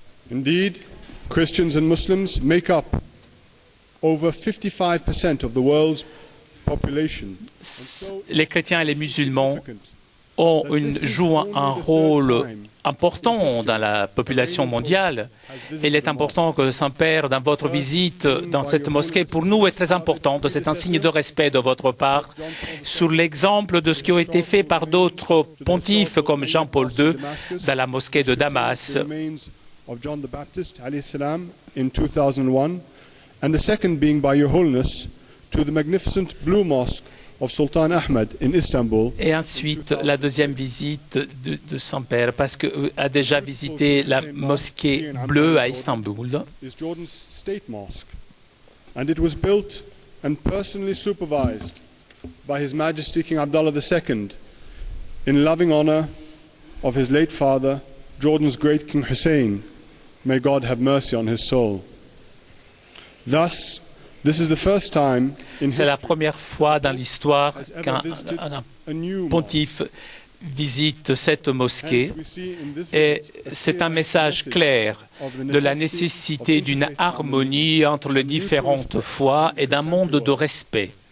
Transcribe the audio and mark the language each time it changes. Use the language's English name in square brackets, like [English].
[English] Indeed, Christians and Muslims make up over 55% of the world's population. [French] Les chrétiens et les musulmans jouent un rôle important dans la population mondiale. Il est important que Saint-Père, dans votre visite dans cette mosquée, pour nous est très important. C'est un signe de respect de votre part sur l'exemple de ce qui a été fait par d'autres pontifes comme Jean-Paul II dans la mosquée de Damas. [English] Of John the Baptist [Arabic] alayhi salam [English] in 2001, and the second being by Your Holiness to the magnificent Blue Mosque of Sultan Ahmed in Istanbul. [French] Et ensuite la deuxième visite de Saint-Père, parce qu'il a déjà visité la mosquée bleue à Istanbul. [English] Is Jordan's state mosque, and it was built and personally supervised by His Majesty King Abdullah II in loving honor of his late father, Jordan's great King Hussein. May God have mercy on his soul. Thus, this is the first time in [French] C'est la première fois dans l'histoire qu'un pontife visite cette mosquée et c'est un message clair de la nécessité d'une harmonie entre les différentes foi et d'un monde de respect.